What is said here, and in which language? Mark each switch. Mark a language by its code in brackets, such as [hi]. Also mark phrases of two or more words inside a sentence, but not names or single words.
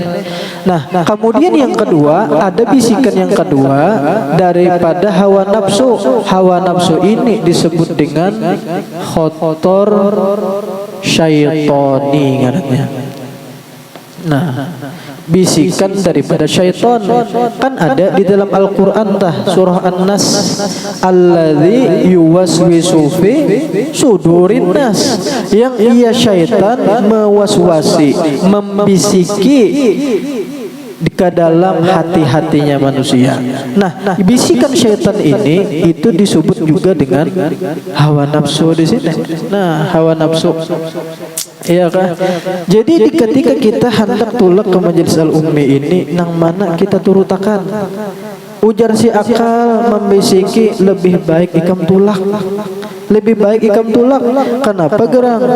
[bjn] Nah, kemudian yang kedua ada bisikan yang kedua daripada hawa nafsu. Hawa nafsu ini disebut dengan [ar] خاطر شيطاني [bjn] ngarannya. Nah, bisikan daripada syaitan. Kan ada di dalam Al-Qur'an tah surah An-Nas, [ar] الذي يوسوس في صدور الناس, [bjn] yang ia syaitan mewaswasi, membisiki di dalam hati-hatinya manusia. Nah, bisikan syaitan ini itu disebut juga dengan hawa nafsu di sini. Nah, hawa nafsu. Iya kan? Jadi ketika kita hendak tulak ke majelis al-ummi ini, nang mana kita turutakan? Ujar si akal membisiki lebih baik ikam tulak. Lebih baik ikam tulak. Kenapa gerang?